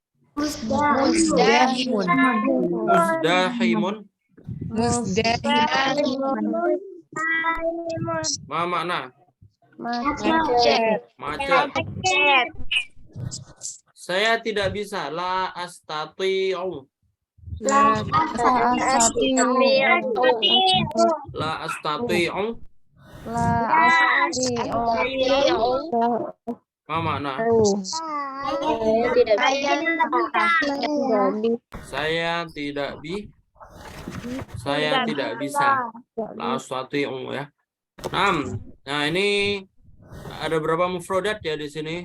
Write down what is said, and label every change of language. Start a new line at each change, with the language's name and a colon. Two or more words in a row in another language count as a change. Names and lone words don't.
Arabic: Ma makna?
Indonesian: Macet. Saya tidak bisa.
Arabic: La astati'u. Ma makna?
Indonesian: Saya tidak bisa.
Arabic: La astati'u ya.
Indonesian: Nah, ini ada berapa mufrodat ya di sini.